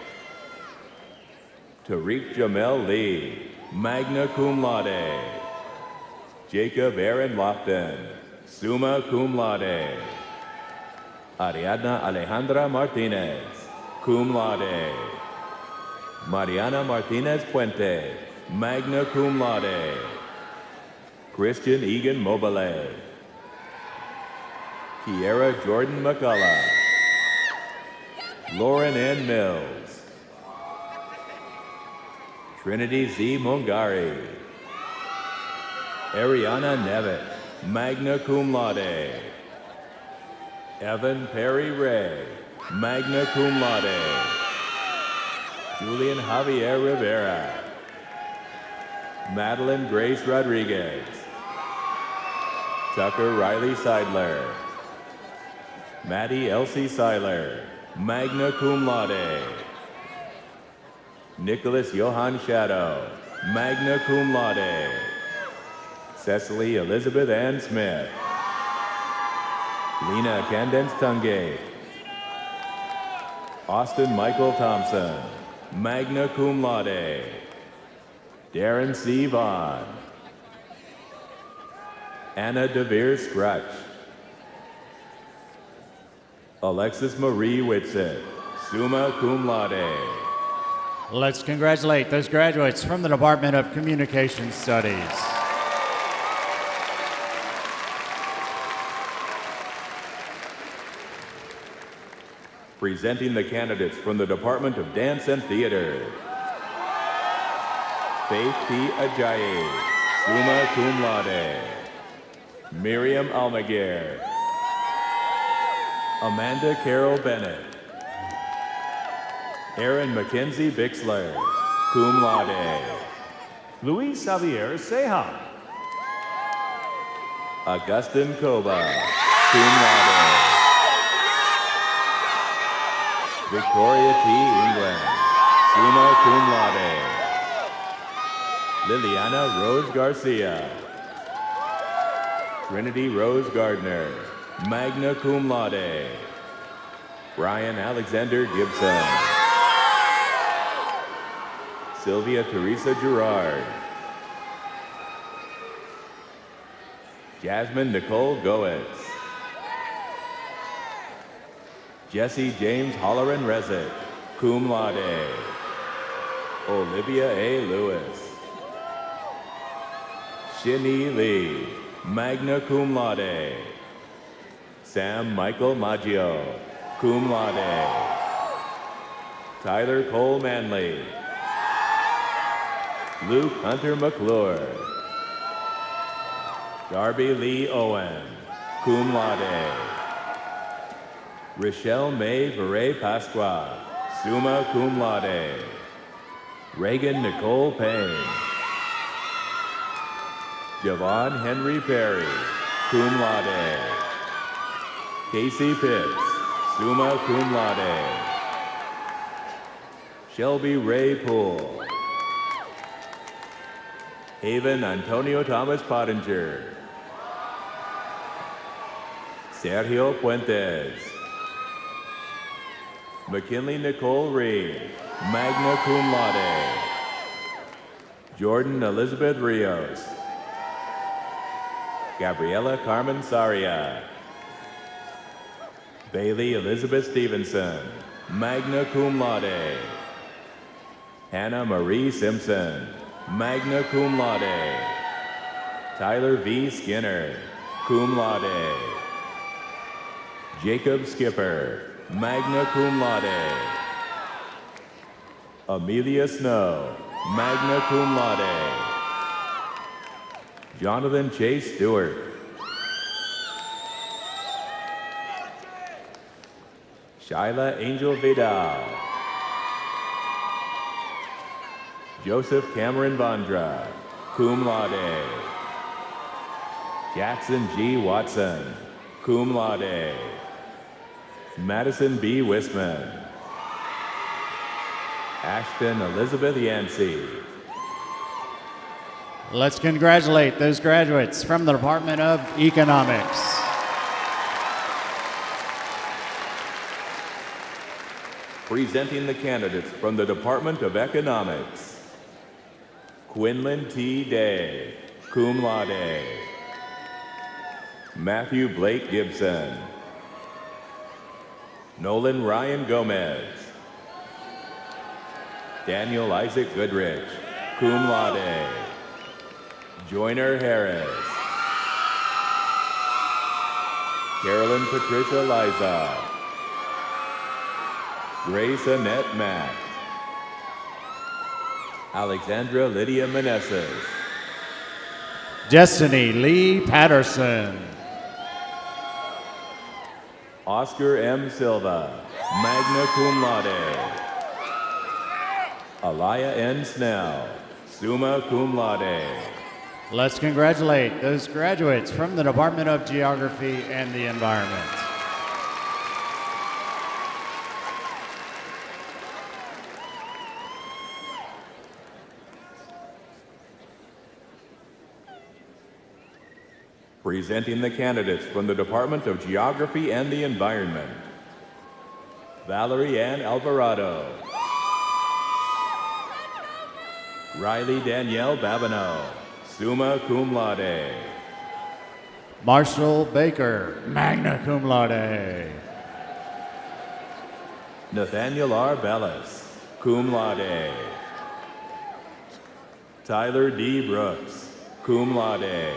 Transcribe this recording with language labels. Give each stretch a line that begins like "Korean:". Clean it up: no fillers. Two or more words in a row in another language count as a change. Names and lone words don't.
English: Tariq Jamel Lee,
Latin: magna cum laude.
English: Jacob Aaron Lofton,
Latin: summa cum laude.
English: Ariadna Alejandra Martinez,
Latin: cum laude.
English: Mariana Martinez Puente,
Latin: magna cum laude.
English: Christian Egan Mobile. Kiera Jordan McCullough. Lauren N. Mills. Trinity Z. Mungari. Ariana Nevitt,
Latin: magna cum laude.
English: Evan Perry Ray,
Latin: magna cum laude.
English: Julian Javier Rivera. Madeline Grace Rodriguez. Tucker Riley Seidler. Maddie Elsie Seiler,
Latin: magna cum laude.
English: Nicholas Johann Shadow,
Latin: magna cum laude.
English: Cecily Elizabeth Ann Smith. Lena Candence Tungate. Austin Michael Thompson,
Latin: magna cum laude.
English: Darren C. Vaughn. Anna DeVere Scrutch. Alexis Marie Whitsett,
Latin: summa cum laude.
English: Let's congratulate those graduates from the Department of Communication Studies. Presenting the candidates from the Department of Dance and Theater. Faith P. Ajayi,
Latin: summa cum laude.
English: Miriam Almaguer. Amanda Carol Bennett. Aaron Mackenzie Bixler,
Latin: cum laude.
English: Luis Xavier Seja. Augustin Koba,
Latin: cum laude.
English: Victoria T. England,
Latin: summa cum laude.
English: Liliana Rose Garcia. Trinity Rose Gardner,
Latin: magna cum laude.
English: Brian Alexander Gibson. Sylvia Teresa Gerard. Jasmine Nicole Goetz. Jesse James Holleran Rezick,
Latin: cum laude.
English: Olivia A. Lewis. Shinee Lee,
Latin: magna cum laude.
English: Sam Michael Maggio,
Latin: cum laude.
English: Tyler Cole Manley. Luke Hunter McClure. Darby Lee Owen,
Latin: cum laude.
English: Rochelle May Vere Pasqua,
Latin: summa cum laude.
English: Reagan Nicole Payne. Javon Henry Perry,
Latin: cum laude.
English: Casey Pitts,
Latin: summa cum laude.
English: Shelby Ray Poole. Haven Antonio Thomas Pottinger. Sergio Puentes. McKinley Nicole Reed,
Latin: magna cum laude.
English: Jordan Elizabeth Rios. Gabriela Carmen Saria. Bailey Elizabeth Stevenson,
Latin: magna cum laude.
English: Hannah Marie Simpson,
Latin: magna cum laude.
English: Tyler V. Skinner,
Latin: cum laude.
English: Jacob Skipper,
Latin: magna cum laude.
English: Amelia Snow,
Latin: magna cum laude.
English: Jonathan Chase Stewart. Shyla Angel Vidal. Joseph Cameron Vondra,
Latin: cum laude.
English: Jackson G. Watson,
Latin: cum laude.
English: Madison B. Wisman. Ashton Elizabeth Yancey. Let's congratulate those graduates from the Department of Economics. Presenting the candidates from the Department of Economics. Quinlan T. Day,
Latin: cum laude.
English: Matthew Blake Gibson. Nolan Ryan Gomez. Daniel Isaac Goodrich,
Latin: cum laude.
English: Joyner Harris. Carolyn Patricia Liza. Grace Annette Mack. Alexandra Lydia Meneses. Destiny Lee Patterson. Oscar M. Silva,
Latin: magna cum laude.
English: Alaya N. Snell,
Latin: summa cum laude.
English: Let's congratulate those graduates from the Department of Geography and the Environment. Presenting the candidates from the Department of Geography and the Environment. Valerie Ann Alvarado. Riley Danielle Babineau,
Latin: summa cum laude.
English: Marshall Baker,
Latin: magna cum laude.
English: Nathaniel R. Bellis,
Latin: cum laude.
English: Tyler D. Brooks,
Latin: cum laude.